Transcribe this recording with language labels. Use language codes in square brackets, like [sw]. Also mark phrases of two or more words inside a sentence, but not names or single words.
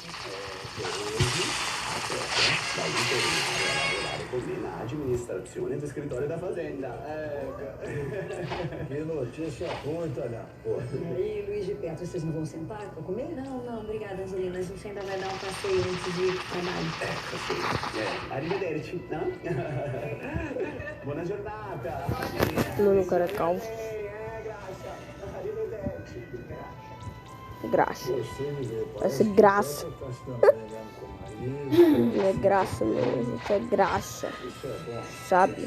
[pt] Na administrazione do escritório da fazenda. Que notícia ruim, Tânia. E aí, Luiz de Perto, vocês não vão sentar para comer? Não, obrigada, Angelina. A gente ainda vai dar um passeio antes de ir pro trabalho. Passeio. Arrivederci, não? [it] Buona giornata. [pt] Mano, o cara é calmo. Graça. Parece graça. Não é graça, não. Isso é graxa. Sabe?